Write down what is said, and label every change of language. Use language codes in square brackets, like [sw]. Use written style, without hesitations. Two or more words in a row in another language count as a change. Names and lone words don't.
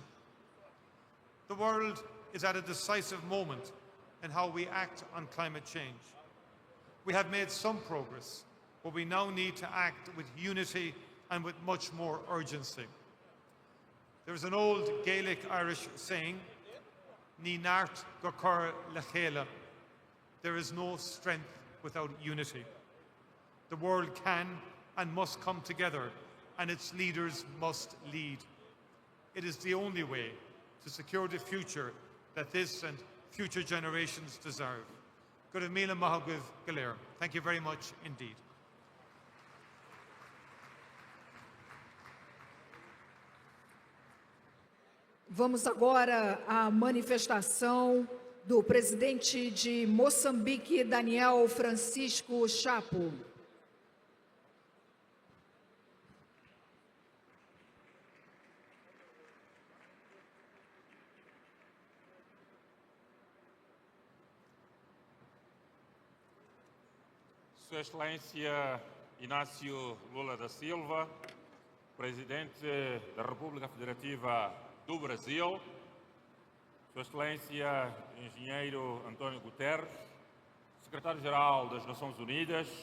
[en] The world is at a decisive moment in how we act on climate change. We have made some progress, but we now need to act with unity and with much more urgency. There is an old Gaelic Irish saying, [ga] Ní nart go cur le chéile. [en] There is no strength without unity. The world can and must come together, and its leaders must lead. It is the only way to secure the future that this and future generations deserve. Thank you very much indeed. [pt] Vamos agora à manifestação do presidente de Moçambique, Daniel Francisco Chapo. Sua Excelência Inácio Lula da Silva, Presidente da República Federativa do Brasil, Sua Excelência Engenheiro António Guterres, Secretário-Geral das Nações Unidas,